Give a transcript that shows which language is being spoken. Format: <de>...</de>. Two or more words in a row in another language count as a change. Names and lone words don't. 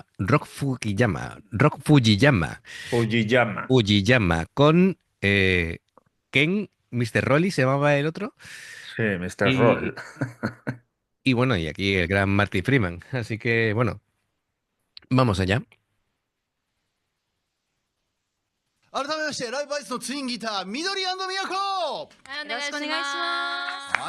<es>Rock Fujiyama, Fujiyama, Fujiyama con Ken, Mr. Rolly se llamaba el otro. sí, Mr. Y, Roll. y bueno, y aquí el gran Marty Freeman. Así que bueno, vamos allá.</es> <ja>改めましてライブアイスのツインギター緑都ははい、お願いします。</ja>